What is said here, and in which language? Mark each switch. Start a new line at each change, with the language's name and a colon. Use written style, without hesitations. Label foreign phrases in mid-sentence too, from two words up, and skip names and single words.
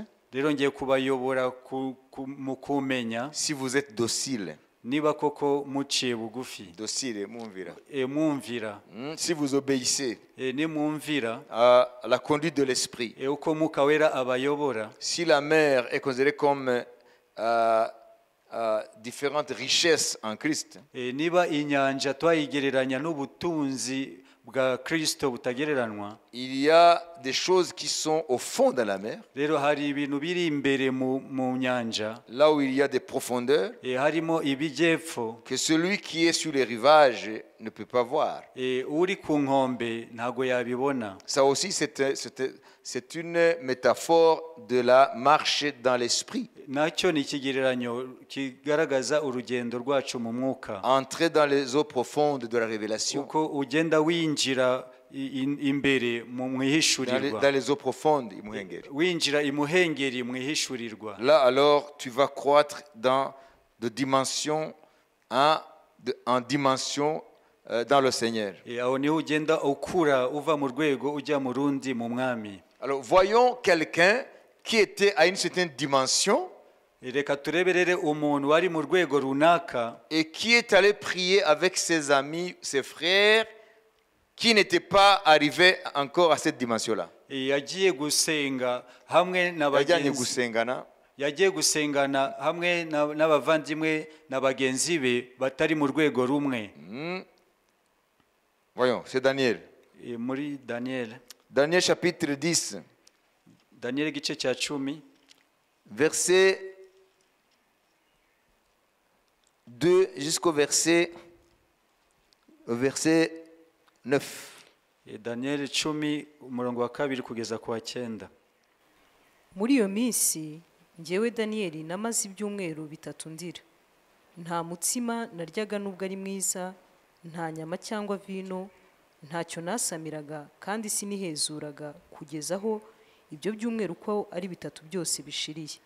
Kinyarwanda: Rero ngiye kubayobora mu kumenya,
French: si vous êtes docile.
Kinyarwanda: Niba koko muciye bugufi. Docile, mwumvira. Mwumvira.
French: Si vous obéissez
Kinyarwanda: ni mwumvira
French: à la conduite de l'esprit.
Kinyarwanda: Uko Mwuka Wera abayobora.
French: Si la mer est considérée comme différentes richesses en Christ.
Kinyarwanda: Niba inyanja twayigereranya n'ubutunzi bwa Kristo butagereranwa.
French: Il y a des choses qui sont au fond de la mer.
Kinyarwanda: Rero hari ibintu biri imbere mu nyanja.
French: Là où il y a des profondeurs.
Kinyarwanda: Harimo ibijyepfo.
French: Que celui qui est sur les rivages ne peut pas voir.
Kinyarwanda: Uri ku nkombe ntago yabibona.
French: Ça aussi c'est une métaphore de la marche dans l'esprit.
Kinyarwanda: Nacyo ni ikigereranyo kigaragaza urugendo rwacu mu mwuka.
French: Entrer dans les eaux profondes de la révélation.
Kinyarwanda: Uko ugenda winjira imbere mu mwihishurirwa.
French: Dans les eaux profondes,
Kinyarwanda: imuhengeri. Winjira imuhengeri mwihishurirwa.
French: Là alors tu vas croître de dimension en dimension dans le Seigneur.
Kinyarwanda: Aho niho ugenda ukura uva mu rwego ujya mu rundi mu mwami.
French: Alors voyons quelqu'un qui était à une certaine dimension.
Kinyarwanda: Reka tureberere umuntu wari mu rwego runaka.
French: Et qui est allé prier avec ses amis, ses frères, qui n'étaient pas arrivés encore à cette dimension-là.
Kinyarwanda: Yagiye gusenga hamwe yagiye gusengana hamwe n'abavandimwe n'abagenzi be batari mu rwego rumwe.
French: Voyons, c'est Daniel.
Kinyarwanda: Muri Daniel.
French: Daniel chapitre 10.
Kinyarwanda: Daniel igice cya 10.
French: Verset 2 jusqu'au verset 9.
Kinyarwanda: Daniel 10 umurongo wa 2 kugeza ku wa 9. Muri iyo minsi njyewe Daniel namaze ibyumweru bitatu ndira. Nta mutsima naryaga nubwo ari mwiza, nta nyama cyangwa vino, ntacyo nasamiraga kandi sinihezuraga kugeza aho ibyo byumweru uko ari bitatu byose bishiriye.